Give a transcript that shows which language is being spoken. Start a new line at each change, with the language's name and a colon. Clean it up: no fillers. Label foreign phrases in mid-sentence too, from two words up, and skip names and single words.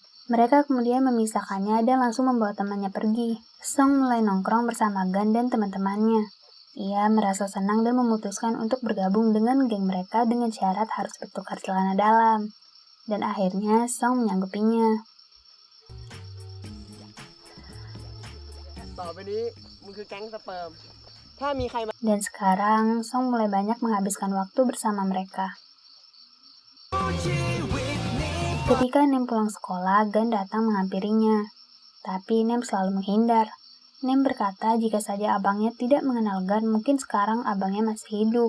Indonesian: Mereka kemudian memisahkannya dan langsung membawa temannya pergi. Song mulai nongkrong bersama Gun dan teman-temannya. Ia merasa senang dan memutuskan untuk bergabung dengan geng mereka dengan syarat harus bertukar celana dalam. Dan akhirnya Song menyanggupinya.
Thai: ต่อไปนี้มึงคือแก๊งสเปิร์มถ้ามีใครมา
Indonesian: Dan sekarang Song mulai banyak menghabiskan waktu bersama mereka. Ketika Nem pulang sekolah, Gun datang menghampirinya. Tapi Nem selalu menghindar. Nem berkata jika saja abangnya tidak mengenal Gun, mungkin sekarang abangnya masih hidup.